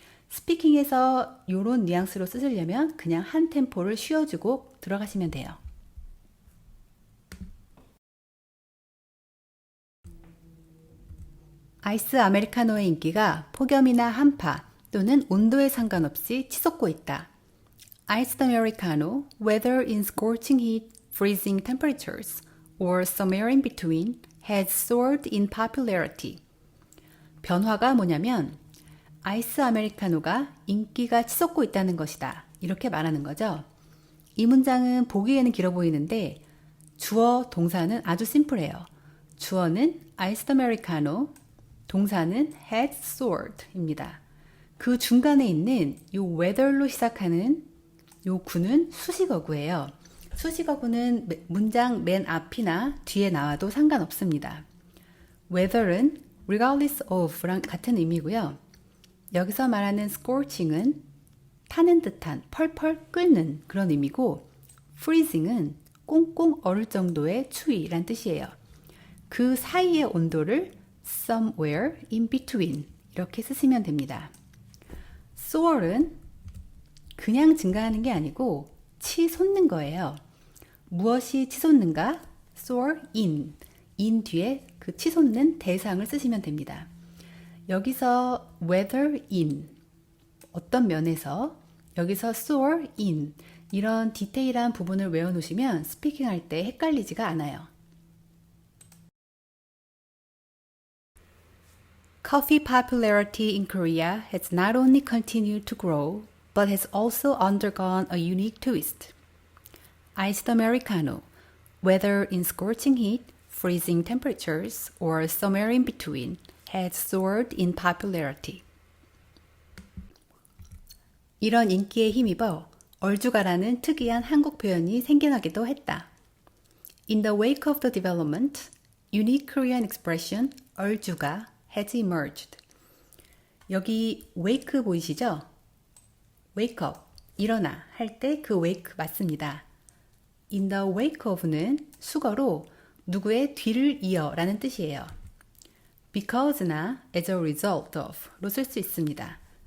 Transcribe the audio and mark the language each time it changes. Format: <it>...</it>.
<ko>스피킹에서 이런 뉘앙스로 쓰시려면 그냥 한 템포를 쉬어주고 들어가시면 돼요. 아이스 아메리카노의 인기가 폭염이나 한파 또는 온도에 상관없이 치솟고 있다.</ko> <en>Iced Americano, whether in scorching heat, freezing temperatures, or somewhere in between, has soared in popularity.</en> <ko>변화가 뭐냐면 아이스 아메리카노가 인기가 치솟고 있다는 것이다. 이렇게 말하는 거죠. 이 문장은 보기에는 길어 보이는데 주어, 동사는 아주 심플해요. 주어는 Iced Americano, 동사는 has soared입니다. 그 중간에 있는 이 whether로 시작하는 이 구는 수식어구예요. 수식어구는 문장 맨 앞이나 뒤에 나와도 상관없습니다. whether은 regardless of랑 같은 의미고요. 여기서 말하는 scorching은 타는 듯한 펄펄 끓는 그런 의미고 freezing은 꽁꽁 얼을 정도의 추위란 뜻이에요. 그 사이의 온도를</ko> <en>somewhere in between</en> <ko>이렇게 쓰시면 됩니다. soar은 그냥 증가하는 게 아니고 치솟는 거예요. 무엇이 치솟는가? soar in 뒤에 그 치솟는 대상을 쓰시면 됩니다. 여기서 whether in 어떤 면에서 여기서 soar in 이런 디테일한 부분을 외워놓으시면 스피킹 할 때 헷갈리지가 않아요.</ko> <en>Coffee popularity in Korea has not only continued to grow, but has also undergone a unique twist. Iced Americano, whether in scorching heat, freezing temperatures, or somewhere in between, has soared in popularity.</en> <ko>이런 인기에 힘입어 얼주가라는 특이한 한국 표현이 생겨나기도 했다.</ko> <en>In the wake of the development, unique Korean expression 얼주가 has emerged.</en> <ko>여기 wake 보이시죠? wake up, 일어나 할 때 그 wake 맞습니다. In the wake of는 수거로 누구의 뒤를 이어 라는 뜻이에요. Because나 as a result of로 쓸 수 있습니다.</ko>